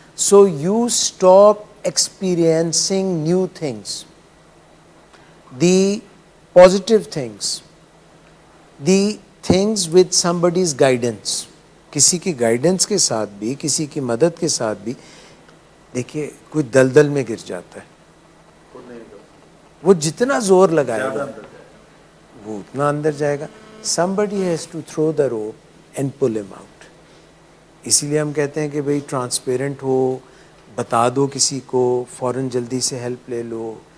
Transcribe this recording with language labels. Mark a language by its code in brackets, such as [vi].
[en] So you stop experiencing new things, the positive things, the things with somebody's guidance. [ur] کسی کی guidance کے ساتھ بھی, کسی کی مدد کے ساتھ بھی. دیکھیے کوئی دلدل میں گر جاتا ہے, وہ جتنا زور لگائے گا وہ اتنا اندر جائے گا. [en] somebody has to throw the rope and pull him out. [ur] اسی لیے ہم کہتے ہیں کہ بھئی ٹرانسپیرنٹ ہو, بتا دو کسی کو, فوراً جلدی سے ہیلپ لے لو.